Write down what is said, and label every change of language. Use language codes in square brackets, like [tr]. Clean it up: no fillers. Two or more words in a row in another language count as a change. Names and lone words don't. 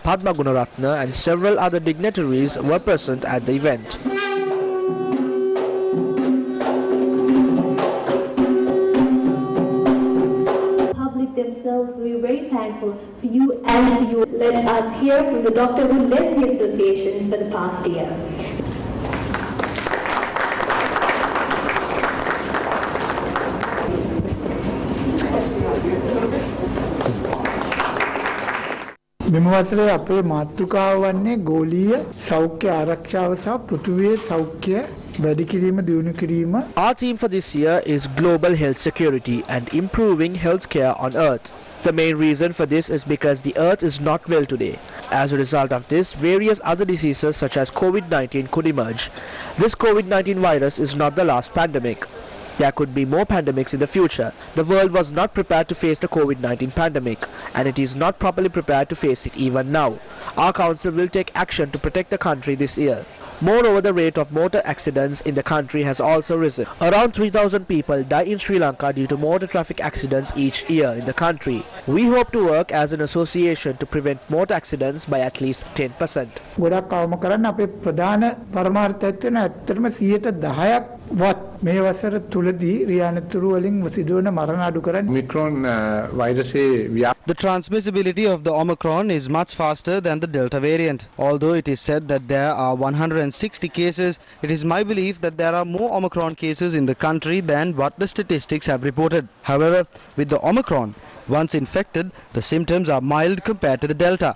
[en] Padma Gunaratne, and several other dignitaries were present at the event. Themselves, we are very thankful for you and for you. Let us hear from the doctor who led the association for the past year. [si] මෙම වසරේ අපේ මාතෘකාව වන්නේ ගෝලීය සෞඛ්‍ය ආරක්ෂාව සහ පෘථිවියේ සෞඛ්‍ය වැඩි කිරීම දියුණු කිරීම. [en] Our theme for this year is Global Health Security and Improving Healthcare on Earth. The main reason for this is because the Earth is not well today. As a result of this, various other diseases such as COVID-19 could emerge. This COVID-19 virus is not the last pandemic. There could be more pandemics in the future. The world was not prepared to face the COVID-19 pandemic, and it is not properly prepared to face it even now. Our council will take action to protect the country this year. Moreover, the rate of motor accidents in the country has also risen. Around 3,000 people die in Sri Lanka due to motor traffic accidents each year in the country. We hope to work as an association to prevent motor accidents by at least 10%. [si] ගොඩක් අවම කරන්න අපේ ප්‍රධාන පරමාර්ථයක් වෙන ඇත්තටම 10% වත් මේ වසර තුලදී රියානතුරු වලින් සිදුවන මරණ අඩු කරන්න. [en] The transmissibility of the Omicron is much faster than the Delta variant. Although it is said that there are 160 cases, it is my belief that there are more Omicron cases in the country than what the statistics have reported. However, with the Omicron, once infected, the symptoms are mild compared to the Delta.